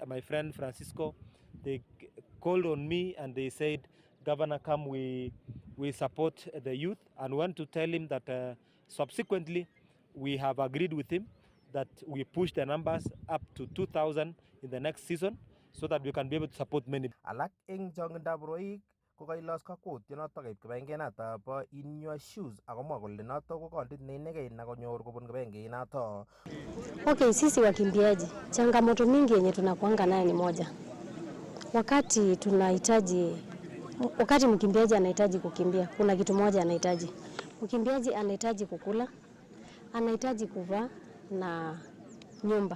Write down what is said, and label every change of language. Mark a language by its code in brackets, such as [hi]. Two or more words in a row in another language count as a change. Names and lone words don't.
[en] My friend Francisco, they called on me and they said, "Governor, come, we support the youth," and want to tell him that subsequently we have agreed with him that we push the numbers up to 2,000 in the next season so that we can be able to support many. [kln] Alak eng chongindab rwoik ko kailos kakwoutiet noto keib kibagengeit noto bo In Your Shoes akomwa kole noto ko kondit neinegei nakonyor kobun kibagengeit noto. [sw] Okay, sisi wakimbiaji, changamoto mingi yenye tunakuanga nayo ni moja. Wakati mkimbiaji anahitaji kukimbia, kuna kitu moja anahitaji. Mkimbiaji anahitaji kukula, anahitaji kuvaa na nyumba.